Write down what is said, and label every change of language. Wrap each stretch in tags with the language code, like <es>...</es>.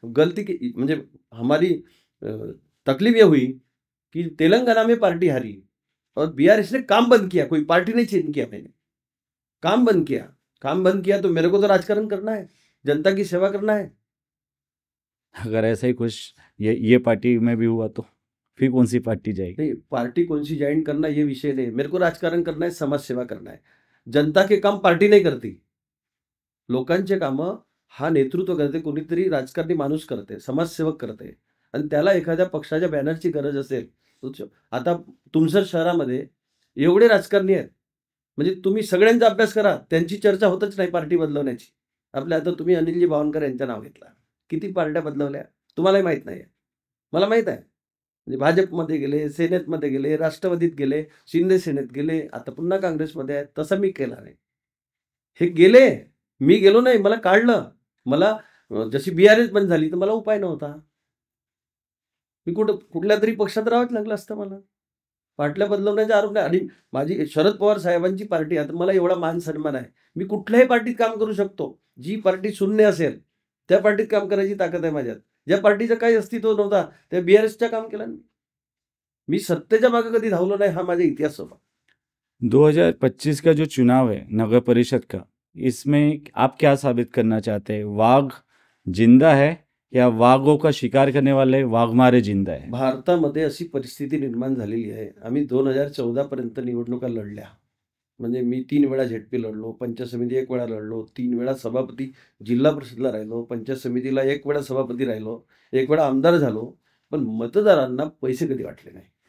<hi>गलती की मुझे हमारी तकलीफ ये हुई कि तेलंगाना में पार्टी हारी और बीआरएस ने काम बंद किया, कोई पार्टी नहीं चेंज किया, मैंने काम बंद किया। काम बंद किया तो मेरे को तो राजकारण करना है, जनता की सेवा करना है। अगर ऐसा ही कुछ ये पार्टी में भी हुआ तो फिर कौन सी पार्टी जाएगी? नहीं, पार्टी कौन सी ज्वाइन करना ये विषय नहीं, मेरे को राजकारण करना है, समाज सेवा करना है। जनता के काम पार्टी नाही करती,</hi> <mr>लोकांचे कामं हा नेतृत्व करते, कोणीतरी राजकारणी माणूस करते, समाजसेवक करते। आणि त्याला एखाद्या पक्षाच्या बॅनरची गरज असेल आता तुमसर शहरामध्ये एवढे राजकारणी आहेत, म्हणजे तुम्ही सगळ्यांचा अभ्यास करा, त्यांची चर्चा होतच नाही पार्टी बदलवण्याची। आपल्या आता तुम्ही अनिलजी बावनकर यांचं नाव घेतलं, किती पार्ट्या बदलवल्या तुम्हालाही माहित नाही, मला माहित आहे। म्हणजे भाजपमध्ये गेले, सेनेतमध्ये गेले, राष्ट्रवादीत गेले, शिंदे सेनेत गेले, आता पुन्हा काँग्रेसमध्ये आहेत। तसं मी केलं नाही, हे गेले, मी गेलो नाही, मला काढलं। मला जशी बीआरएस बंद झाली तर मला उपाय नव्हता, मी कुठल्या तरी पक्षात राहावंच लागलं असतं मला। पार्ट्या बदलवण्याचा आरोप नाही। आणि माझी शरद पवार साहेबांची पार्टी आहे, मला एवढा मान सन्मान आहे, मी कुठल्याही पार्टीत काम करू शकतो। जी पार्टी शून्य असेल त्या पार्टीत काम करायची ताकद आहे माझ्यात। ज्या पार्टीचं काही अस्तित्व नव्हता त्या बीआरएसचं काम केलं मी सत्तेच्या मागे कधी धावलो नाही, हा माझा इतिहास होता।</mr> <hi>2025 का जो चुनाव है नगर परिषद का, इसमें आप क्या साबित करना चाहते हैं? वाघ जिंदा है या वाघों का शिकार करने वाले वाघमारे जिंदा है?</hi> <mr>भारतामध्ये अशी परिस्थिती निर्माण झालेली आहे। आम्ही 2014 पर्यंत निवडणुका लढल्या, म्हणजे मी 3 वेळा झेडपी लढलो, पंचायत समिती 1 वेळा लढलो, 3 वेळा सभापती जिल्हा परिषदला राहिलो, पंचायत समितीला 1 वेळा सभापती राहिलो, 1 वेळा आमदार झालो, पण मतदारांना पैसे कधी वाटले नाही।</mr>